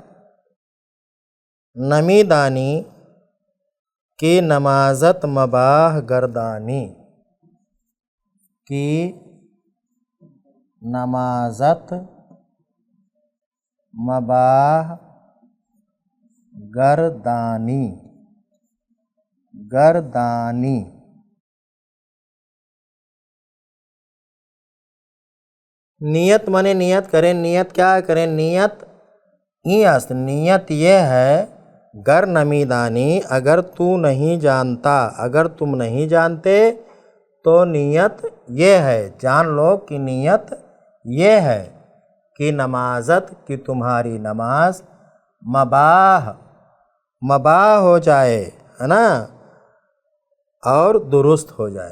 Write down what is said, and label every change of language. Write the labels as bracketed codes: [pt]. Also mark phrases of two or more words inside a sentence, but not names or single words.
[fa] نمی دانی کی نمازت مباح گردانی، کی نمازت مباح گردانی، گردانی [ur] نیت مانے نیت کریں، نیت کیا کریں؟ [fa] نیت ای است، [ur] نیت یہ ہے [fa] گر نمی دانی، [ur] اگر تو نہیں جانتا، اگر تم نہیں جانتے تو نیت یہ ہے، جان لو کہ نیت یہ ہے کہ نمازت، کہ تمہاری نماز مباح ہو جائے، ہے نا، اور درست ہو جائے۔